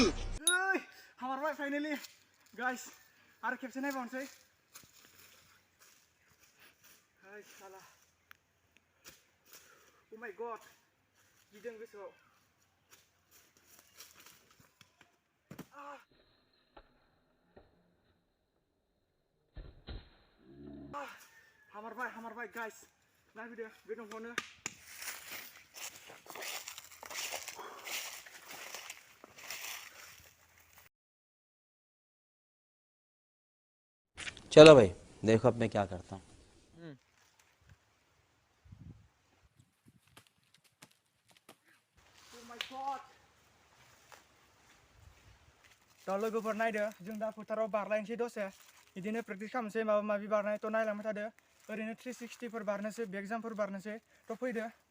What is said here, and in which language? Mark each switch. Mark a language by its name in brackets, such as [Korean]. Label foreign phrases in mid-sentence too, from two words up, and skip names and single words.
[Bodo] हामारबाय [English] finally guys [Bodo] आरो खेबसे नायबावनोसै हाय साला [English] oh my god [Bodo] गिदों गोसोआव हामारबाय गाइस नायफैदो बे दंफांआवनो [Hindi] चलो भाई देखो अब मैं क्या करता हूँ [Bodo] थ' लोगोफोर नायदो जों दा फोथाराव बारलायनोसै दसे बिदिनो प्रेक्टिस खालामनोसै माबा माबि बारनाय थ' नायलांबाय थादो ओरैनो 360फोर बारनोसै बेक जाम्पफोर बारनोसै थ' फैदो